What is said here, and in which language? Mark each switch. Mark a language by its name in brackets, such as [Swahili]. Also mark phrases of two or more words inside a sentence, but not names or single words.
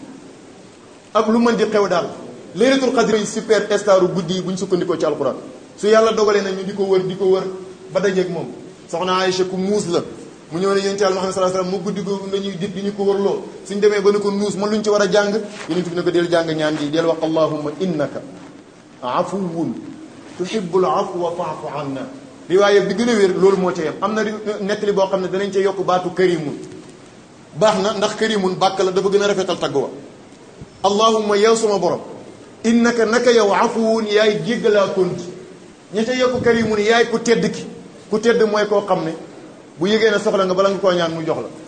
[Wolof] ak lu mën di xew daal [Arabic] ليلة القدر [Wolof] yi super staru guddi yi bu ñu sukkandikoo ci alquran su yàlla dogalee na ñu di ko wër ba dajeeg moom soxna Aïcha ku muus la mu ñëw ne yonent Yàlla Muhammad [Arabic] صلى الله عليه وسلم [Wolof] mu guddi googu nañuy dit di ñu ko wërloo suñ demee ba ne ko nuus man luñ ci war a jàng yonent bi ne ko del jàng ñaan gi del wax [Arabic] اللهم إنك عفو تحب العفو فاعف عنا [Wolof] riwaaya bi gën a wér loolu moo ca yem am na nettali boo xam ne danañ ca yokk baatu karimun baax na ndax karimun bàkk la dafa gën a rafetal tagg [Arabic] واللهم [Wolof] yow sama borom innaka naka yow afuwun yaay jéggalaa konti ña ca yokk karimun yaay ku tedd ki ku tedd mooy koo xam ne bu yëgee ne soxla nga bala nga koo ñaan mu jox la